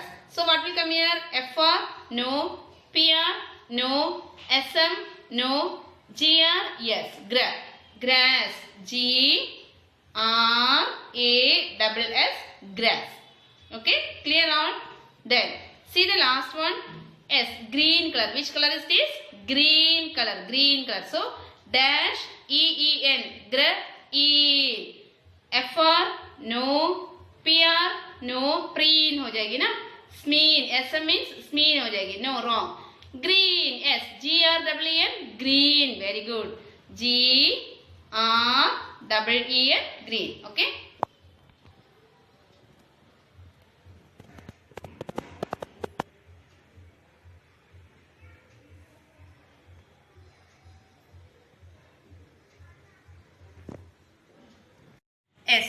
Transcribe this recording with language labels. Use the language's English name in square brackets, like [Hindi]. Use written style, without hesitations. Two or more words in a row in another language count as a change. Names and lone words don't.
[English] So what will come here? F-R. No. P-R. No. S-M. No. G-R. Yes. Grass. Grass. G-R-A-S-S. Grass. Okay. Clear all? Then see the last one. S. Green color. Which color is this? Green color. Green color. So dash E-E-N. E. F-R. No. P-R. No. Preen [Hindi] हो जाएगी ना. [English] Smeen. S-M means smeen [Hindi] हो जाएगी. [English] No. Wrong. Green. S. G-R-E-E-N. Green. Very good. G-R-E-E-N. Green. Okay. Yes.